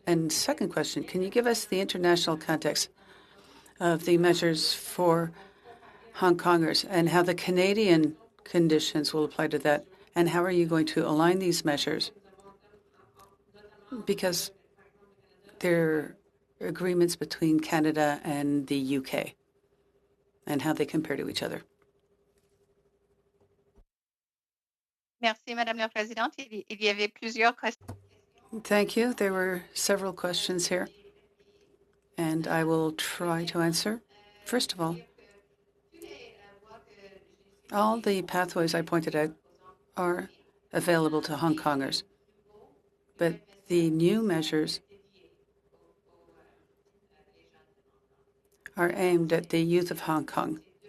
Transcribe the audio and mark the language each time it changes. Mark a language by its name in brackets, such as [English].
[English] And second question, can you give us the international context of the measures for Hong Kongers and how the Canadian conditions will apply to that? And how are you going to align these measures? Because there are agreements between Canada and the UK and how they compare to each other. [French] Merci, Madame la Présidente. Il y avait plusieurs questions. [English] Thank you. There were several questions here, and I will try to answer. First of all the pathways I pointed out are available to Hong Kongers, but the new measures are aimed at the youth of Hong Kong.